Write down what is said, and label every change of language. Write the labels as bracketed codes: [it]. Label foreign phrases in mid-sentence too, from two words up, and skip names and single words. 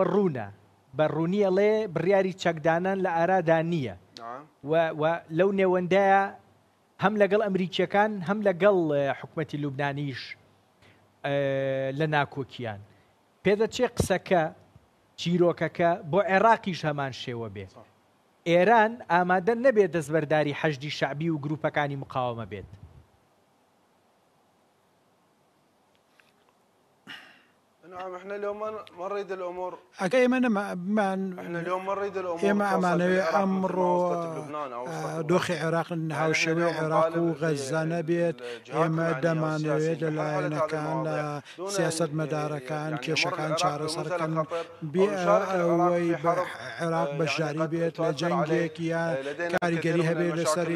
[ckb] ڕوونە بە ڕوونی ئەڵێ بڕیاری چەکدانان لە ئارادا نییە و لەو نێوەندایە هەم لەگەڵ ئەمریکیەکان هەم لەگەڵ حکومەتی لوبنانیش لە ناکۆکیان پێدەچێ قسەکە چیرۆکەکە بۆ عێراقیش هەمان شێوە بێت ئێران ئامادە نەبێت دەستبەرداری حەشدی شعبی و گروپەکانی مقاومە بێت [ar] نعم احنا اليوم ما نريد الامور [ckb] ئەگە ئێمە ئێمە ئەمانەوێ ئەمڕۆ دۆخی عێراق هاوشێوەی عێراق و غەزە نەبێت ئێمە دەمانەوێت لەلایەنەکان لە سیاست مەدارەکان کێشەکان چارەسەرکەن بێ ئەوەی عێراق بەشداری بێت لە جەنگێک یان کاریگەری هەبێت لەسەری